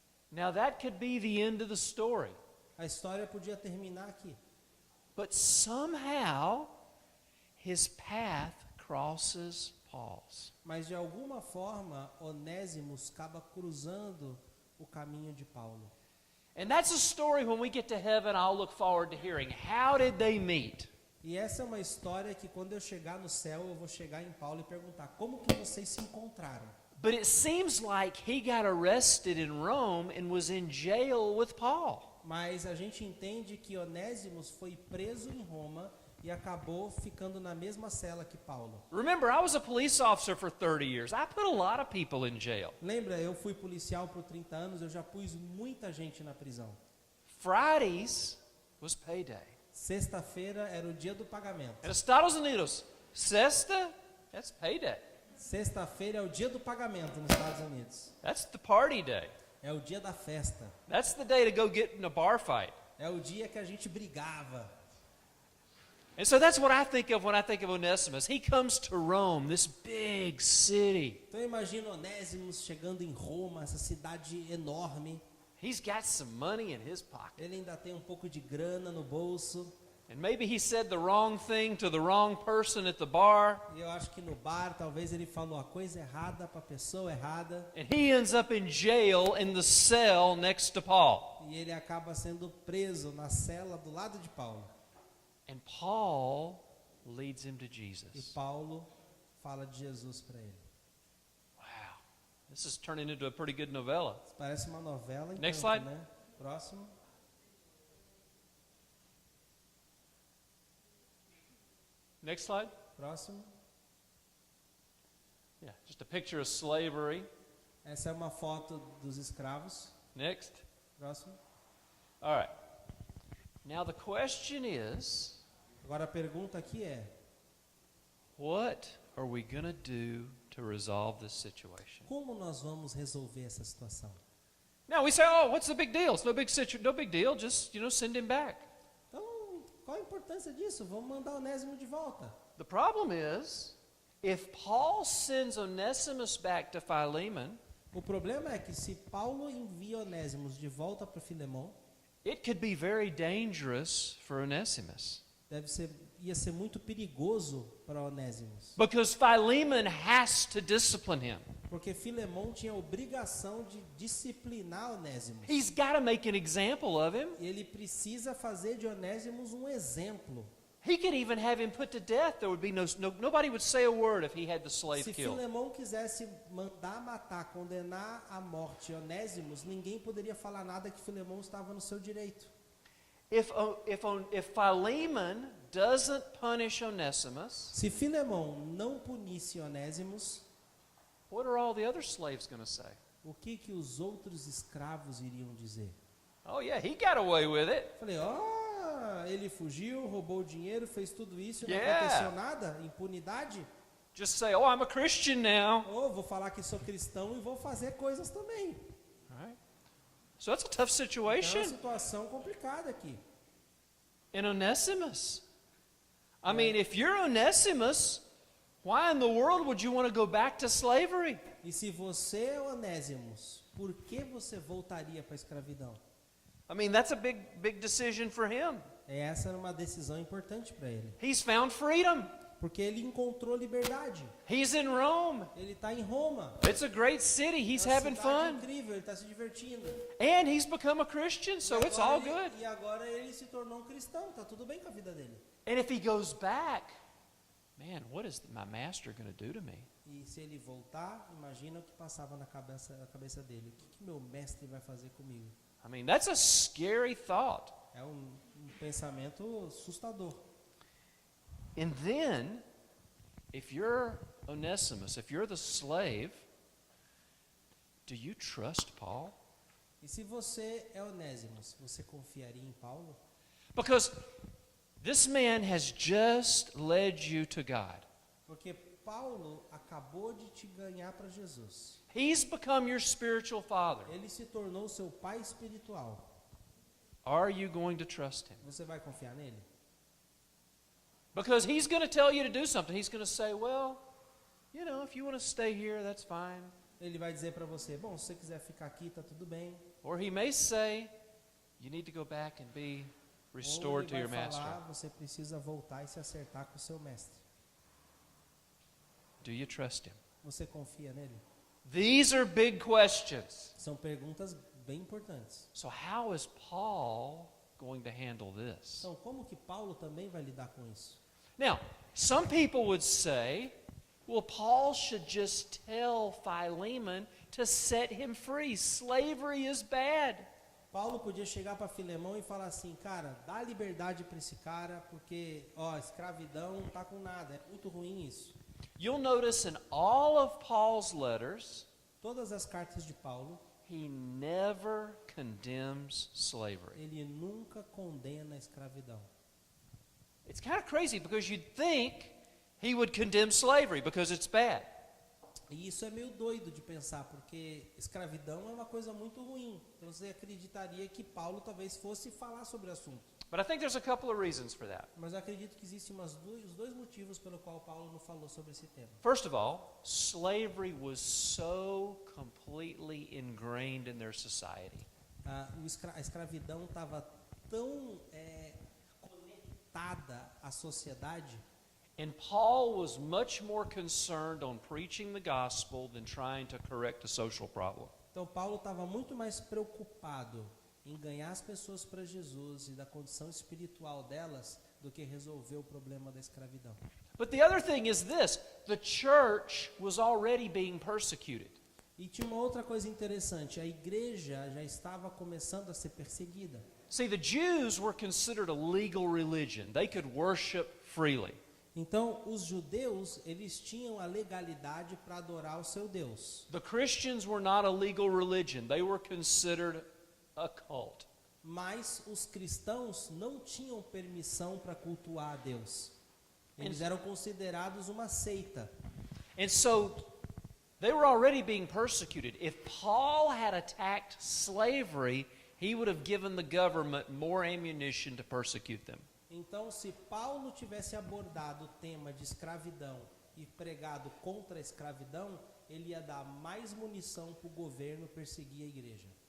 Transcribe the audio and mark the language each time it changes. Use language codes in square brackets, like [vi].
[en] Now that could be the end of the story. [pt] A história podia terminar aqui. [en] But somehow, his path crosses Paul's. [pt] Mas de alguma forma, Onésimos acaba cruzando o caminho de Paulo. [en] And that's a story when we get to heaven, I'll look forward to hearing. How did they meet? [pt] E essa é uma história que quando eu chegar no céu, eu vou chegar em Paulo e perguntar, como que vocês se encontraram? [en] But it seems like he got arrested in Rome and was in jail with Paul. [pt] Mas a gente entende que Onésimos foi preso em Roma e acabou ficando na mesma cela que Paulo. [en] Remember, I was a police officer for 30 years. I put a lot of people in jail. [pt] Lembra, eu fui policial por 30 anos, eu já pus muita gente na prisão. [en] Fridays was payday. [pt] Sexta-feira era o dia do pagamento. [es] En Estados Unidos, sexta, [en] that's payday. [pt] Sexta-feira é o dia do pagamento nos Estados Unidos. [en] That's the party day. [pt] É o dia da festa. [en] That's the day to go get in a bar fight. [pt] É o dia que a gente brigava. [en] And so that's what I think of when I think of Onesimus. He comes to Rome, this big city. [pt] Então eu imagino Onésimos chegando em Roma, essa cidade enorme. [en] He's got some money in his pocket. [pt] Ele ainda tem um pouco de grana no bolso. [en] And maybe he said the wrong thing to the wrong person at the bar. [pt] E eu acho que no bar, talvez ele falou a coisa errada para a pessoa errada. [en] And he ends up in jail in the cell next to Paul. [pt] E ele acaba sendo preso na cela do lado de Paulo. [en] And Paul leads him to [pt] E [en] Jesus. [pt] Paulo fala de Jesus para ele. [en] Wow. This is turning into a pretty good novella. [pt] Parece uma novela em [en] Next [pt] tanto, [en] slide. [pt] né? Próximo. [en] Next slide. [pt] Próximo. [en] Yeah, just a picture of slavery. [pt] Essa é uma foto dos escravos. [en] Next. [pt] Próximo. [en] All right. Now the question is, [pt] Agora a pergunta aqui é: [en] what are we going to do to resolve this situation? [pt] como nós vamos resolver essa situação? [en] Now we say, oh, what's the big deal? It's no big deal. Just, send him back. [pt] Então, qual a importância disso? Vamos mandar Onésimo de volta. [en] The problem is, if Paul sends Onesimus back to Philemon, [pt] O problema é que se Paulo envia Onésimos de volta para Filemon, [en] it could be very dangerous for Onesimus. [pt] ia ser muito perigoso para Onésimos. [en] Because Philemon has to discipline him. [pt] Porque Filemão tinha a obrigação de disciplinar Onésimo. [en] He's got to make an example of him. [pt] Ele precisa fazer de Onésimo um exemplo. [en] He could even have him put to death. There would be nobody would say a word if he had the slave [pt] Se [en] killed. [pt] Filemão quisesse mandar matar, condenar à morte Onésimos, ninguém poderia falar nada que Filemão estava no seu direito. [en] If Philemon doesn't punish Onesimus, [pt] Se Filemão não punisse Onésimos, [en] what are all the other slaves going to say? [pt] o que os outros escravos iriam dizer? [en] Oh yeah, he got away with it. [pt] Falei, ele fugiu, roubou o dinheiro, fez tudo isso e não [en] Yeah. [pt] aconteceu nada? Impunidade? [en] Just say, "Oh, I'm a Christian now." [pt] Vou falar que sou cristão e vou fazer coisas também. [en] All right. So that's a tough [pt] É uma [en] situation. [pt] situação complicada aqui. [en] And Onesimus. I mean, if you're Onesimus, why in the world would you want to go back to slavery? [pt] E se você é Onésimos, por que você voltaria para a escravidão? [en] I mean, that's a big decision for him. [pt] Essa era uma decisão importante para ele. [en] He's found freedom. [pt] Porque ele encontrou liberdade. [en] He's in Rome. [pt] Ele está em Roma. [en] It's a great city. He's [pt] É uma [en] having [pt] cidade [en] fun. [pt] incrível, ele está se divertindo. [en] And he's become a Christian, so it's all good. [pt] E agora ele se tornou um cristão, está tudo bem com a vida dele. [en] And if he goes back, man, what is my master going to do to me? [pt] E se ele voltar, imagina o que passava na cabeça dele. O que meu mestre vai fazer comigo? [en] I mean, that's a scary thought. [pt] É um pensamento assustador. [en] And then, if you're Onesimus, if you're the slave, do you trust Paul? [pt] E se você é Onésimo, você confiaria em Paulo? [en] Because this man has just led you to God. [pt] Porque Paulo acabou de te ganhar para Jesus. [en] He's become your spiritual father. [pt] Ele se tornou seu pai espiritual. [en] Are you going to trust him? [pt] Você vai confiar nele? [en] Because he's going to tell you to do something. He's going to say, well, you know, if you want to stay here, that's fine. [pt] Ele vai dizer para você, bom, se você quiser ficar aqui, tá tudo bem. [en] Or he may say, you need to go back and be restored to [pt] Ou [en] your [pt] ele vai [en] master. [pt] falar, você precisa voltar e se acertar com o seu mestre. [en] Do you trust him? [pt] Você confia nele? [en] These are big questions. [pt] São perguntas bem importantes. [en] So how is Paul going to handle this? [pt] Então, como que Paulo também vai lidar com isso? [en] Now, some people would say, well, Paul should just tell Philemon to set him free. Slavery is bad. [pt] Paulo podia chegar para Filemão e falar assim, cara, dá liberdade para esse cara, porque, escravidão não tá com nada, é muito ruim isso. [en] You'll notice in all of Paul's letters, [pt] Todas as cartas de Paulo, he never condemns slavery. ele nunca condena a escravidão. [en] It's kind of crazy because you'd think he would condemn slavery because it's bad. [pt] E isso é meio doido de pensar, porque escravidão é uma coisa muito ruim. Então você acreditaria que Paulo talvez fosse falar sobre o assunto. [en] But I think there's a couple of reasons for that. [pt] Mas eu acredito que existem os dois motivos pelo qual Paulo não falou sobre esse tema. [en] First of all, slavery was so completely ingrained in their society. [pt] A escravidão estava tão conectada à sociedade. [en] And Paul was much more concerned on preaching the gospel than trying to correct a social problem. [pt] Então Paulo estava muito mais preocupado em ganhar as pessoas para Jesus e da condição espiritual delas do que resolver o problema da escravidão. [en] But the other thing is this, the church was already being persecuted. [pt] E tinha uma outra coisa interessante, a igreja já estava começando a ser perseguida. [en] See, the Jews were considered a legal religion. They could worship freely. [pt] Então, os judeus, eles tinham a legalidade para adorar o seu Deus. [en] The Christians were not a legal religion. They were considered a cult. [pt] Mas os cristãos não tinham permissão para cultuar a Deus. Eles eram considerados uma seita. [en] And so they were already being persecuted. If Paul had attacked slavery, he would have given the government more ammunition to persecute them. [pt] Então, se Paulo tivesse abordado o tema de escravidão e pregado contra a escravidão, ele ia dar mais munição para o governo perseguir a igreja.